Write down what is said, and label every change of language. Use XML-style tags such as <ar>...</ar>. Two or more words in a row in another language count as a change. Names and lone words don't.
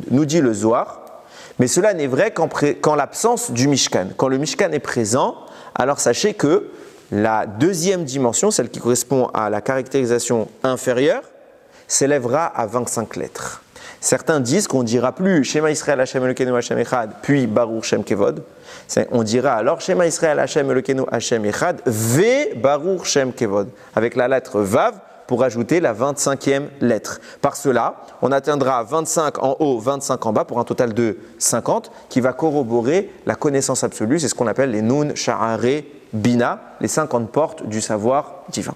<fr>Nous dit le Zohar, mais cela n'est vrai qu'en l'absence du Mishkan. Quand le Mishkan est présent, alors sachez que la deuxième dimension, celle qui correspond à la caractérisation inférieure, s'élèvera à 25 lettres. Certains disent qu'on ne dira plus</fr> <he>שמע ישראל השם אלוקינו השם אחד,</he> <fr>puis</fr> <he>ברוך שם כבוד.</he> <fr>On dira alors</fr> <he>שמע ישראל השם אלוקינו השם אחד, וברוך שם כבוד,</he> <fr>avec la lettre Vav, pour ajouter la 25e lettre. Par cela, on atteindra 25 en haut, 25 en bas, pour un total de 50, qui va corroborer la connaissance absolue. C'est ce qu'on appelle les</fr> <he>נון שערי בינה,</he> <fr>les 50 portes du savoir divin.</fr>